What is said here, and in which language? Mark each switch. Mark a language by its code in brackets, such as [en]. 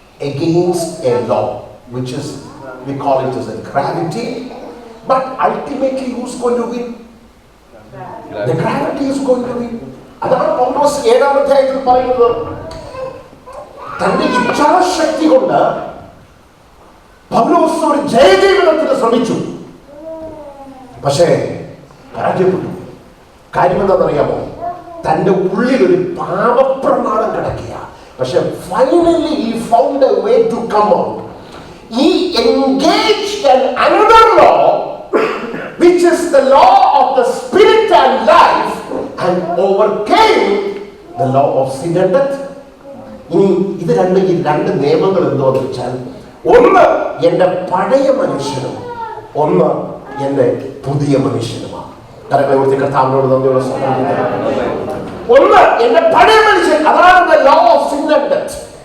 [en] Against a law, which is, we call it as a gravity, but ultimately who's going to win? The gravity is going to win. [ml] അതാണ് പൗലോസ് 7-ാം അധ്യായത്തിൽ പറയുന്നത്. തന്റെ ഇച്ഛാശക്തി കൊണ്ട് പൗലോസ് ഒരു ജയജീവനത്തിന് ശ്രമിച്ചു, പക്ഷേ പരാജയപ്പെട്ടു. കാര്യം എന്താണെന്നറിയാമോ? തന്റെ ഉള്ളിൽ ഒരു പാപപ്രമാണം കിടക്കുക. പക്ഷെ finally [en] he found a way to come out. He engaged in another law, which is the law of the spirit and life, and overcame the law of sin and death. [ml] ഇനി ഈ രണ്ട് നിയമങ്ങൾ എന്തോന്ന് വെച്ചാൽ, ഒന്ന് എന്റെ പഴയ മനുഷ്യനും ഒന്ന് എന്റെ പുതിയ മനുഷ്യനുമാണ്. കരങ്ങളെ ഉയർത്തി കർത്താവിനോട് നന്ദിയോടെ സ്തോത്രം. ഒന്ന് എന്റെ പഴയ മനുഷ്യൻ, അതാണ് [en] Law of sin and death.